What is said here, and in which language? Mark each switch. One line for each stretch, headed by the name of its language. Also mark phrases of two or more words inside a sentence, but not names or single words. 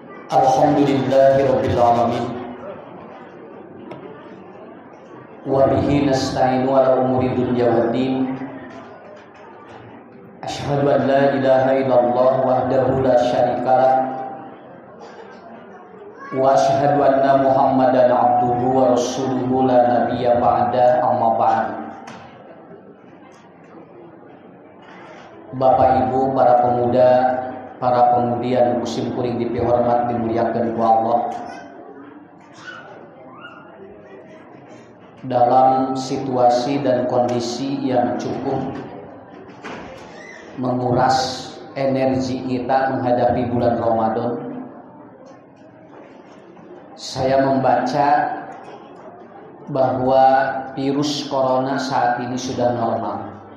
Arabic: الحمد لله رب العالمين. وبه نستعين على أمور الدنيا والدين. أشهد أن لا إله إلا الله وحده لا شريك له. وأشهد أن محمدا عبده ورسوله لا نبي بعده، أما بعد.
Sundanese: Bapak Ibu, para pemuda, para pemudi anu kusim kuring dipihormat dimuliakeun ku Allah.
Indonesian: Dalam situasi dan kondisi yang cukup menguras energi kita menghadapi bulan Ramadan, saya membaca bahwa virus corona saat ini sudah normal.